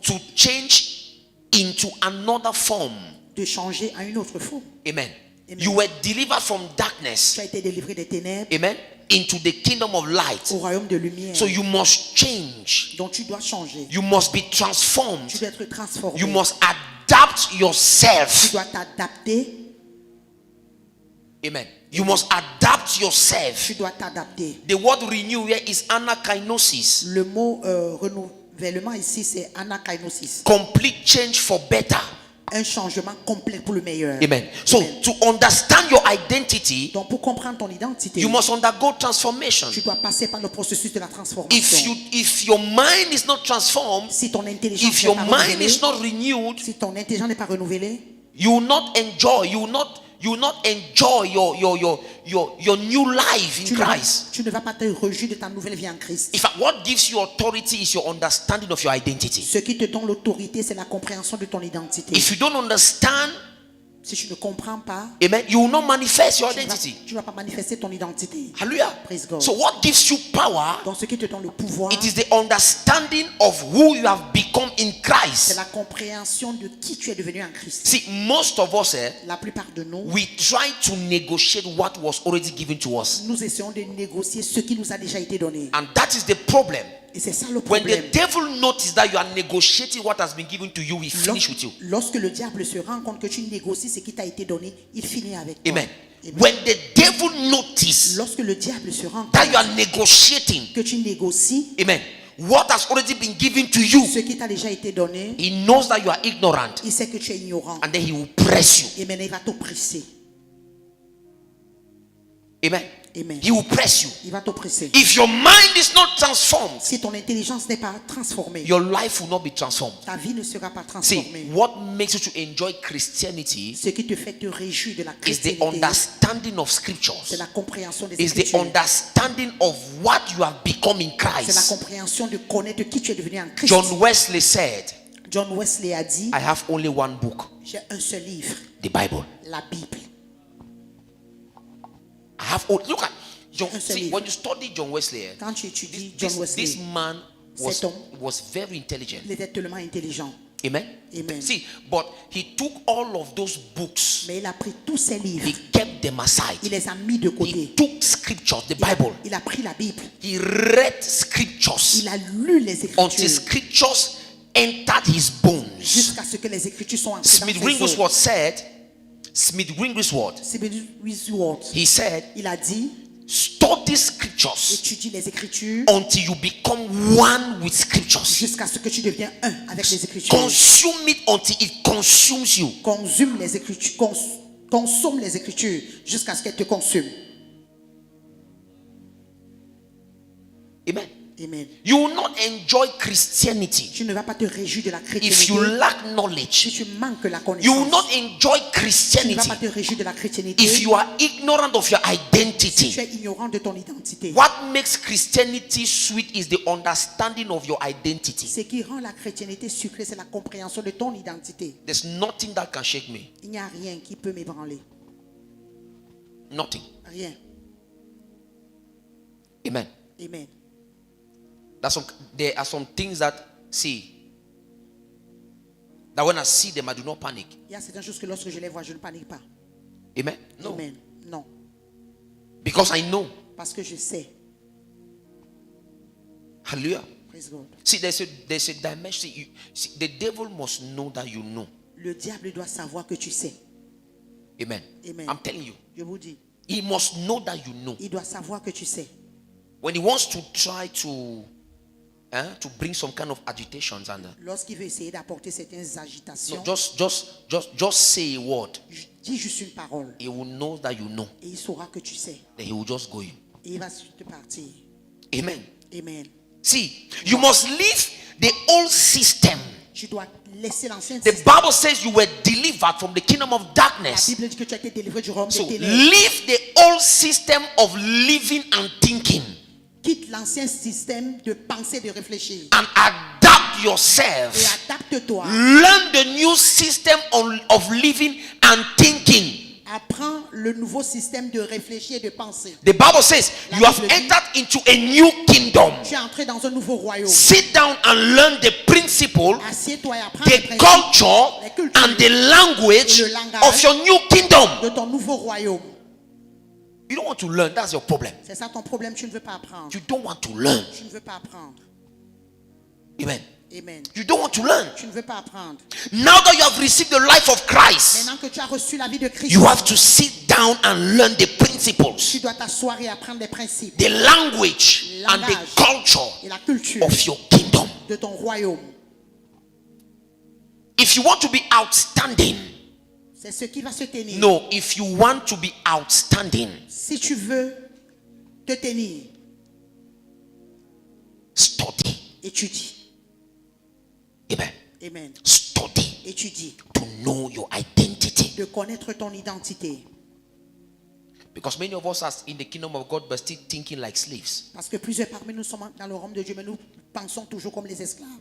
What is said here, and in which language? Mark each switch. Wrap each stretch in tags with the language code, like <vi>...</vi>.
<en>to change into another form.</en> <fr>de changer à une autre forme.</fr> <en>Amen.</en> <fr>Amen.</fr> <en>You were delivered from darkness,</en> <fr>Tu as été délivré des ténèbres</fr> <en>amen, into the kingdom of light.</en> <fr>au royaume de lumière.</fr> <en>So you must change.</en> <fr>Donc tu dois changer.</fr> <en>You must be transformed.</en> <fr>Tu dois être transformé.</fr> <en>You must adapt</en> <fr>Tu</fr> <en>yourself.</en> <fr>dois t'adapter.</fr> <en>Amen. You must adapt yourself.</en> <fr>Tu dois t'adapter.</fr> <en>The word renew here is anakainosis.</en> <fr>Le mot renouvellement ici, c'est anakainosis.</fr> <en>Complete change for better.</en> <fr>Un changement complet pour le meilleur.</fr> <en>Amen. So</en> <fr>Amen.</fr> <en>to understand your identity,</en> <fr>Donc pour comprendre ton identité,</fr> <en>you must undergo transformation.</en> <fr>tu dois passer par le processus de la transformation.</fr> <en>If your mind is not transformed,</en> <fr>Si ton intelligence</fr> <en>if</en> <fr>n'est</fr> <en>your</en> <fr>pas</fr> <en>mind</en> <fr>renouvelée,</fr> <en>is not renewed,</en> <fr>si ton intelligence n'est pas renouvelée,</fr> <en>you will not enjoy, you will not enjoy your new life in Christ.</en> <fr>tu ne vas pas te réjouir de ta nouvelle vie en Christ.</fr> <en>In fact, what gives you authority is your understanding of your identity.</en> <fr>Ce qui te donne l'autorité, c'est la compréhension de ton identité.</fr> <en>If you don't understand,</en> <fr>Si tu ne comprends pas,</fr> <en>amen, you will not manifest your</en> <fr>tu ne</fr> <en>identity.</en> <fr>vas pas manifester ton identité.</fr> <en>Hallelujah. Praise God. So what gives you power?</en> <fr>Donc ce qui te donne le pouvoir,</fr> <en>It is the understanding of who you have become in</en> <fr>c'est</fr> <en>Christ.</en> <fr>la compréhension de qui tu es devenu en Christ.</fr> <en>See, most of us,</en> <fr>La plupart de nous,</fr> <en>we try to negotiate what was already given to us.</en> <fr>nous essayons de négocier ce qui nous a déjà été donné.</fr> <en>And that is the problem.</en> <fr>Et c'est ça le</fr> <en>When</en> <fr>problème.</fr> <en>the devil notices that you are negotiating what has been given to you, he finishes with you.</en> <fr>Lorsque le diable se rend compte que tu négocies ce qui t'a été donné, il finit avec toi.</fr> <en>Amen.</en> <fr>Amen.</fr> <en>When the devil notices</en> <fr>Lorsque le diable se rend</fr> <en>that</en> <fr>compte</fr> <en>you are negotiating,</en> <fr>que tu négocies</fr> <en>amen, what has already been given to you,</en> <fr>ce qui t'a déjà été donné,</fr> <en>he knows that you are ignorant,</en> <fr>il sait que tu es ignorant.</fr> <en>and then he will press you.</en> <fr>Et maintenant, il va t'oppresser.</fr> <en>Amen.</en> <fr>Amen.</fr> <en>He will press you.</en> <fr>Il va t'oppresser.</fr> <en>If your mind is not transformed,</en> <fr>Si ton intelligence n'est pas transformée,</fr> <en>your life will not be transformed.</en> <fr>ta vie ne sera pas</fr> <en>See,</en> <fr>transformée.</fr> <en>what makes you to enjoy Christianity</en> <fr>Ce qui te fait te réjouir de la</fr> <en>is the</en> <fr>chrétienté,</fr> <en>understanding of scriptures.</en> <fr>c'est la compréhension des</fr> <en>Is the</en> <fr>Écritures.</fr> <en>understanding of what you have become in</en> <fr>C'est la</fr> <en>Christ.</en> <fr>compréhension de connaître qui tu es devenu en Christ.</fr> <en>John Wesley said,</en> <fr>John Wesley a dit,</fr> <en>I have only one book,</en> <fr>j'ai un seul livre,</fr> <en>the Bible.</en> <fr>la Bible.</fr> <en>I have look at John.</en> <fr>Un seul</fr> <en>See,</en> <fr>livre.</fr> <en>when you study John Wesley,</en> <fr>Quand tu étudies John</fr> <en>this</en> <fr>Wesley,</fr> <en>man</en> <fr>Cet homme,</fr> <en>was very intelligent.</en> <fr>il était tellement intelligent.</fr> <en>Amen.</en> <fr>Amen.</fr> <en>See, but he took all of those books,</en> <fr>Mais il a pris tous ses livres,</fr> <en>he kept them aside.</en> <fr>il les a mis de</fr> <en>He</en> <fr>côté.</fr> <en>took scriptures, the</en> <fr>Il a,</fr> <en>Bible.</en> <fr>il a pris la Bible,</fr> <en>He read scriptures</en> <fr>il a lu les</fr> <en>until</en> <fr>Écritures</fr> <en>scriptures entered his bones.</en> <fr>jusqu'à ce que les Écritures soient entrées</fr> <en>Smith</en> <fr>dans ses os.</fr> <en>Wigglesworth said, Smith Wigglesworth,</en> <fr>Smith Wigglesworth,</fr> <en>he said,</en> <fr>il a dit,</fr> <en>study scriptures</en> <fr>étudie les Écritures</fr> <en>until you become one with scriptures.</en> <fr>jusqu'à ce que tu deviens un avec les Écritures.</fr> <en>Consume it until it consumes you.</en> <fr>Consume les Écritures, consomme les Écritures jusqu'à ce qu'elles te consument.</fr> <en>Amen.</en> <fr>Amen.</fr> <en>You will not enjoy Christianity</en> <fr>Tu ne vas pas te réjouir de la</fr> <en>if you</en> <fr>chrétienté</fr> <en>lack</en> <fr>si</fr> <en>knowledge.</en> <fr>tu manques la</fr> <en>You will</en> <fr>connaissance.</fr> <en>not enjoy</en> <fr>Tu ne vas</fr> <en>Christianity</en> <fr>pas te réjouir de la chrétienté</fr> <en>if you are ignorant of your</en> <fr>si</fr> <en>identity.</en> <fr>tu es ignorant de ton identité.</fr> <en>What makes Christianity sweet is the understanding of your identity.</en> <fr>Ce qui rend la chrétienté sucrée, c'est la compréhension de ton identité.</fr> <en>There's nothing that can shake me.</en> <fr>Il n'y a rien qui peut m'ébranler.</fr> <en>Nothing.</en> <fr>Rien.</fr> <en>Amen.</en> <fr>Amen.</fr> <en>There are some things that when I see them, I do not panic.</en> <fr>Il y a certaines choses que lorsque je les vois, je ne panique pas.</fr> <en>Amen. No.</en> <fr>Amen. Non.</fr> <en>Because Because I know.</en> <fr>Parce que je sais.</fr> <en>Hallelujah. Praise God. See, there's a dimension. See, the devil must know that you know.</en> <fr>Le diable doit savoir que tu sais.</fr> <en>Amen.</en> <fr>Amen.</fr> <en>I'm telling you.</en> <fr>Je vous dis.</fr> <en>He must know that you know.</en> <fr>Il doit savoir que tu sais.</fr> <en>When he wants to try to bring some kind of agitations and</en> <fr>Lorsqu'il veut essayer d'apporter certaines agitations,</fr> <en>no, just say a word.</en> <fr>dis juste une parole.</fr> <en>He will know that you know.</en> <fr>Et il saura que tu sais.</fr> <en>Then he will just go in.</en> <fr>Et il va te partir.</fr> <en>Amen.</en> <fr>Amen.</fr> <en>See, you must leave the old system.</en> <fr>Tu dois laisser l'ancien</fr> <en>The</en> <fr>système.</fr> <en>Bible says you were delivered from the kingdom of</en> <fr>La</fr> <en>darkness.</en> <fr>Bible dit que tu as été délivré du royaume</fr> <en>So</en> <fr>des ténèbres.</fr> <en>leave the old system of living and thinking</en> <fr>Quitte l'ancien système de penser, de réfléchir.</fr> <en>and adapt</en> <fr>Et</fr> <en>yourself.</en> <fr>adapte-toi.</fr> <en>Learn the new system of living and thinking.</en> <fr>Apprends le nouveau système de réfléchir et de penser.</fr> <en>The Bible says you have entered into a new kingdom.</en> <fr>Tu es entré dans un nouveau royaume.</fr> <en>Sit down and learn the principle,</en> <fr>Assieds-toi et apprends les</fr> <en>the</en> <fr>principes</fr> <en>culture,</en> <fr>les cultures</fr> <en>and the language</en> <fr>et le langage</fr> <en>of your new kingdom.</en> <fr>de ton nouveau royaume.</fr> <en>You don't want to learn, that's your problem.</en> <fr>C'est ça ton problème, tu ne veux pas apprendre.</fr> <en>You don't want to learn.</en> <fr>Tu ne veux pas apprendre.</fr> <en>Amen.</en> <fr>Amen.</fr> <en>You don't want to learn.</en> <fr>Tu ne veux pas apprendre.</fr> <en>Now that you have received the life of Christ,</en> <fr>Maintenant que tu as reçu la vie de Christ,</fr> <en>you have to sit down and learn the principles,</en> <fr>tu dois t'asseoir et apprendre les principes</fr> <en>the language, and the</en> <fr>Langage.</fr> <en>culture</en> <fr>et la culture</fr> <en>of your kingdom.</en> <fr>de ton royaume.</fr> <en>If you want to be outstanding,</en> <fr>C'est ce qui va se tenir.</fr> <en>no, if you want to be outstanding,</en> <fr>Si tu veux te tenir,</fr> <en>study.</en> <fr>étudie.</fr> <en>Amen.</en> <fr>Amen.</fr> <en>Study</en> <fr>Étudie.</fr> <en>to know your identity.</en> <fr>De connaître ton identité.</fr> <en>Because many of us are in the kingdom of God but still thinking like slaves.</en> <fr>Parce que plusieurs parmi nous sommes dans le royaume de Dieu, mais nous pensons toujours comme les esclaves.</fr>